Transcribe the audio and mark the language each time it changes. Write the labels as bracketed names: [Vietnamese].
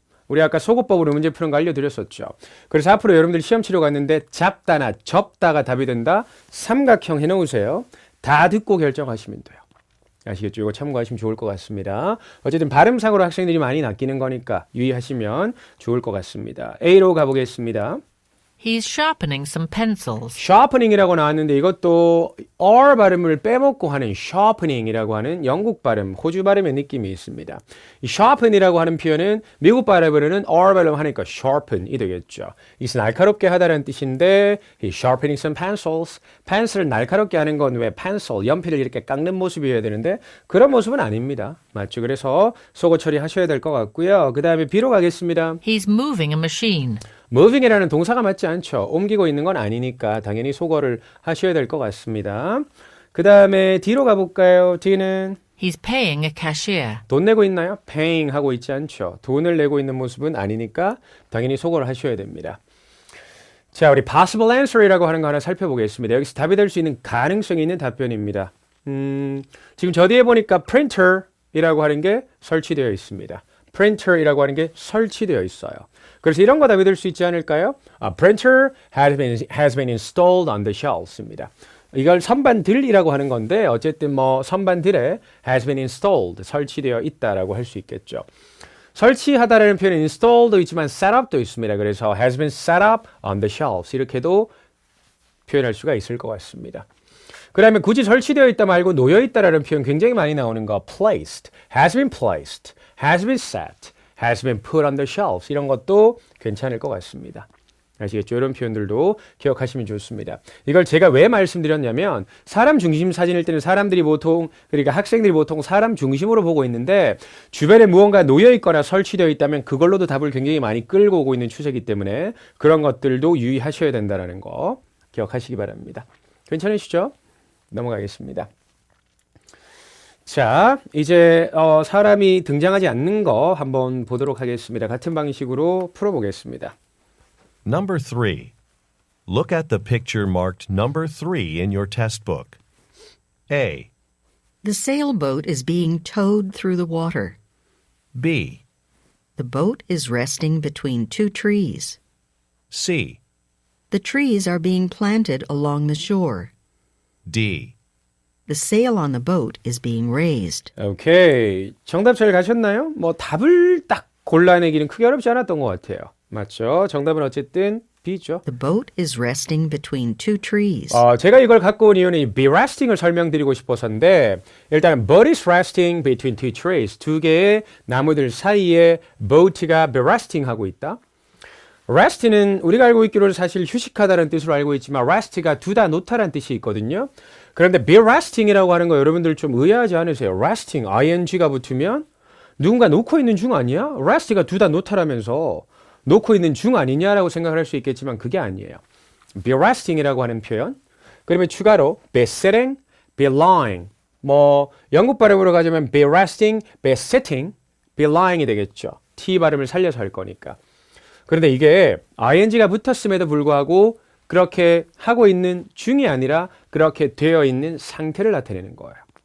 [Korean] 우리 아까 소거법으로 문제 푸는 거 알려드렸었죠. 그래서 앞으로 여러분들 시험 치러 갔는데 잡다나 접다가 답이 된다. 삼각형 해놓으세요. 다 듣고 결정하시면 돼요. 아시겠죠? 이거 참고하시면 좋을 것 같습니다. 어쨌든 발음상으로 학생들이 많이 낚이는 거니까 유의하시면 좋을 것 같습니다. A로 가보겠습니다. [English] He's sharpening some pencils. [Korean] sharpening이라고 나왔는데 이것도 R 발음을 빼먹고 하는 sharpening이라고 하는 영국 발음, 호주 발음의 느낌이 있습니다. 이 sharpen이라고 하는 표현은 미국 발음으로는 R 발음하니까 sharpen이 되겠죠. 이것은 날카롭게 하다라는 뜻인데 [English] he's sharpening some pencils. [Korean] 펜슬을 날카롭게 하는 건 왜 pencil, 연필을 이렇게 깎는 모습이어야 되는데 그런 모습은 아닙니다. 맞죠? 그래서 속어 처리하셔야 될 것 같고요. 그 다음에 B로 가겠습니다. [English] He's moving a machine. [Korean] moving이라는 동사가 맞지 않죠. 옮기고 있는 건 아니니까 당연히 소거를 하셔야 될 것 같습니다. 그 다음에 D로 가볼까요? D는 [English] He's paying a cashier. [Korean] 돈 내고 있나요? paying 하고 있지 않죠. 돈을 내고 있는 모습은 아니니까 당연히 소거를 하셔야 됩니다. 자, 우리 possible answer이라고 하는 거 하나 살펴보겠습니다. 여기서 답이 될 수 있는 가능성이 있는 답변입니다. 지금 저 뒤에 보니까 printer이라고 하는 게 설치되어 있습니다. printer이라고 하는 게 설치되어 있어요. 그래서 이런 거 답이 될 수 있지 않을까요? [English] printer has been installed on the shelves입니다. [Korean] 이걸 선반들이라고 하는 건데 어쨌든 뭐 선반들에 [English] has been installed [Korean] 설치되어 있다라고 할 수 있겠죠. 설치하다라는 표현은 install도 있지만 set up도 있습니다. 그래서 [English] has been set up on the shelves [Korean] 이렇게도 표현할 수가 있을 것 같습니다. 그 다음에 굳이 설치되어 있다 말고 놓여 있다라는 표현 굉장히 많이 나오는 거. [English] placed, has been placed, has been set, has been put on the shelves. [Korean] 이런 것도 괜찮을 것 같습니다. 아시겠죠? 이런 표현들도 기억하시면 좋습니다. 이걸 제가 왜 말씀드렸냐면 사람 중심 사진일 때는 사람들이 보통 그러니까 학생들이 보통 사람 중심으로 보고 있는데 주변에 무언가 놓여 있거나 설치되어 있다면 그걸로도 답을 굉장히 많이 끌고 오고 있는 추세이기 때문에 그런 것들도 유의하셔야 된다는 거 기억하시기 바랍니다. 괜찮으시죠? 넘어가겠습니다. 자, 이제 사람이 등장하지 않는 거 한번 보도록 하겠습니다. 같은 방식으로 풀어보겠습니다. [English] Number 3. Look at the picture marked number 3 in your test book. A, The sailboat is being towed through the water. B, The boat is resting between two trees. C, The trees are being planted along the shore. D. The sail on the boat is being raised. [Korean] 오케이. 정답 잘 가셨나요? 뭐 답을 딱 골라내기는 크게 어렵지 않았던 것 같아요. 맞죠? 정답은 어쨌든 B죠. [English] The boat is resting between two trees. [Korean] 제가 이걸 갖고 온 이유는 이 be resting을 설명드리고 싶어서인데 일단 [English] boat is resting between two trees. [Korean] 두 개의 나무들 사이에 boat가 be resting 하고 있다. rest는 우리가 알고 있기로는 사실 휴식하다는 뜻으로 알고 있지만 rest가 두다 놓다라는 뜻이 있거든요. 그런데 be resting이라고 하는 거 여러분들 좀 의아하지 않으세요? resting, ing가 붙으면 누군가 놓고 있는 중 아니야? rest가 두다 놓다라면서 놓고 있는 중 아니냐라고 생각을 할 수 있겠지만 그게 아니에요. be resting이라고 하는 표현. 그러면 추가로 be sitting, be lying. 뭐 영국 발음으로 가자면 be resting, be sitting, be lying이 되겠죠. T 발음을 살려서 할 거니까. 그런데 이게 ing가 붙었음에도 불구하고 그렇게 하고 있는 중이 아니라 그렇게 되어 있는 상태를 나타내는 거예요.